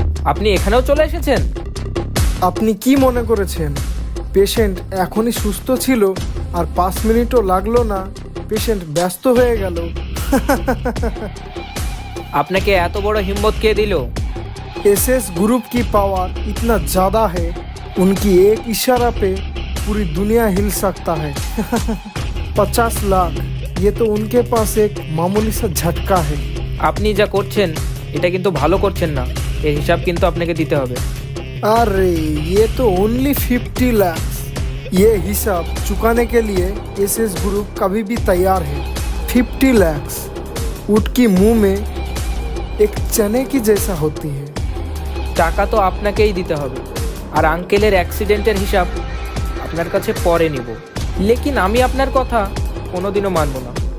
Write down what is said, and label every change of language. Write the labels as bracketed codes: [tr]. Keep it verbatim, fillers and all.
[bn] আপনি এখানেও চলে এসেছেন? আপনি কি মনে করেছেন পেশেন্ট এখনই সুস্থ ছিল আর পাঁচ মিনিটও লাগলো না পেশেন্ট ব্যস্ত হয়ে গেল? আপনাকে এত বড় हिम्मत কে দিল? [hi] एस एस ग्रुप की पावर इतना ज़्यादा है, उनकी एक इशारा पे पूरी दुनिया हिल सकता है। पचास लाख, ये तो उनके पास एक मामूली सा झटका है। [bn] আপনি যা করছেন এটা কিন্তু ভালো করছেন না, এর হিসাব কিন্তু আপনাকে দিতে হবে। [hi] अरे ये तो ओनली फिफ्टी लैक्स। ये हिसाब चुकाने के लिए एस एस ग्रुप कभी भी तैयार है। फिफ्टी लैक्स ऊँट की मुँह में এক চানে কি জেসা হতি হ্যায়। [bn] টাকা তো আপনাকেই দিতে হবে। আর আঙ্কেলের অ্যাক্সিডেন্টের হিসাব আপনার কাছে পরে নিব, লেকিন আমি আপনার কথা কোনোদিনও মানব না।